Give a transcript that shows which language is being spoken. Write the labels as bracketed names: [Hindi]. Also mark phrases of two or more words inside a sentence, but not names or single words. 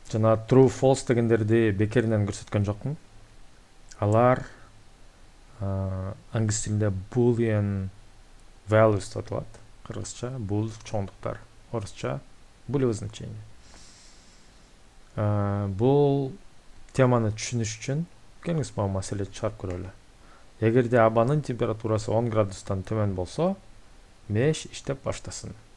[Kyrgyz] жана [English] true false [Kyrgyz] дегендерди бекеринен көрсөткөн жокмун. Алар англис тилинде [English] boolean values [Kyrgyz] деп аталат. Кыргызча бул чоңдуктар, орусча [Russian] булевое значение. [Kyrgyz] Бул теманы түшүнүш үчүн келиңиз мага маселе чыгарып көрөлү. Эгерде абанын температурасы 10 градустан төмөн болсо, меш иштеп баштасын.